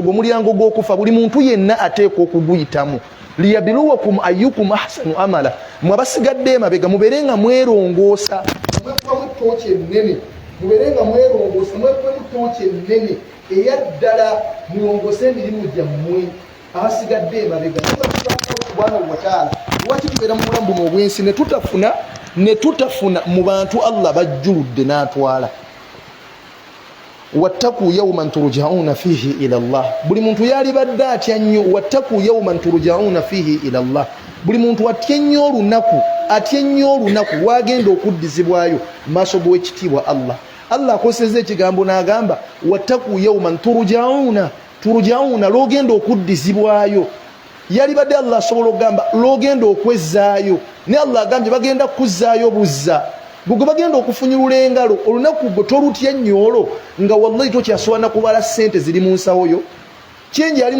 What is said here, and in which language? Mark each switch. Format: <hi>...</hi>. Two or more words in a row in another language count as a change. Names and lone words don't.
<lg>ogwo mulyango gw'okufa buli muntu yenna ateeka okuguyitamu</lg> <ar>ليبلوكم أيكم أحسن عملا</ar> <lg>mwabasigadde emabega mubeere nga mwerongoosa mwekubamu ettooki ennene mubeere nga mwerongoosa mwekubamu ettooki ennene eyaddala mulongoose emirimu gyammwe abasigadde emabega</lg> <ar>سبحانه وتعالى</ar> <lg>lwaki tubeera mu bulamu buno obwensi ne tutafuna mu bantu Allah bajjuludde n'atwala</lg> <ar>واتقوا يوما ترجعون فيه إلى الله</ar> <lg>buli muntu yali badde atya nnyo</lg> <ar>واتقوا يوما ترجعون فيه إلى الله</ar> <lg>buli muntu atya nnyo olunaku wagenda okuddizibwayo maaso g'ekitiibwa Allah akosezza ekigambo n'agamba</lg> <ar>واتقوا يوما ترجعون</ar> <lg>logenda okuddizibwayo yali badde Allah asobola okugamba logenda okwezzaayo ne Allah agambye bagenda kuzzaayo buzza gwe bagenda okufunyulula engalo olunaku gwe tolutya nnyolo nga wallahi tokyasobola kubala ssente ziri mu nsawo yo kyenje ali</lg>